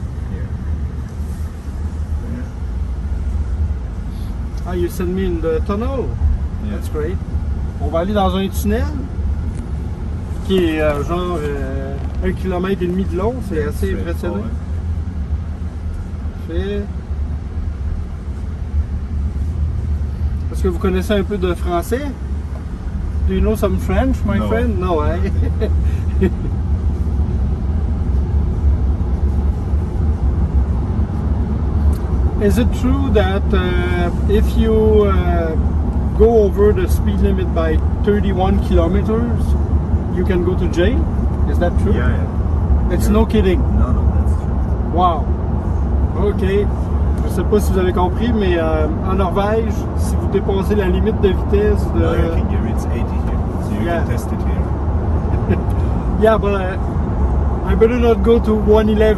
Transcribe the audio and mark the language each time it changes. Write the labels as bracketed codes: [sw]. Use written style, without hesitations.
[en] Here. There. Ah, you send me in the tunnel. Yeah. That's great. [fr] On va aller dans un tunnel qui est genre 1,5 km de long. C'est assez impressionnant. [en] Straightforward. [fr] Parfait. Est-ce que vous connaissez un peu de français? [en] Do you know some French, my No. friend? No, eh? Is it true that if you go over the speed limit by 31 kilometers, you can go to jail? Is that true? Yeah, yeah. It's no kidding. No, that's true. Wow. OK. [fr] Je ne sais pas si vous avez compris, mais en Norvège, si vous dépassez la limite de vitesse de... [en] No, you can give it's 80 here, so you Yeah. can test it here. Yeah, but I better not go to 111.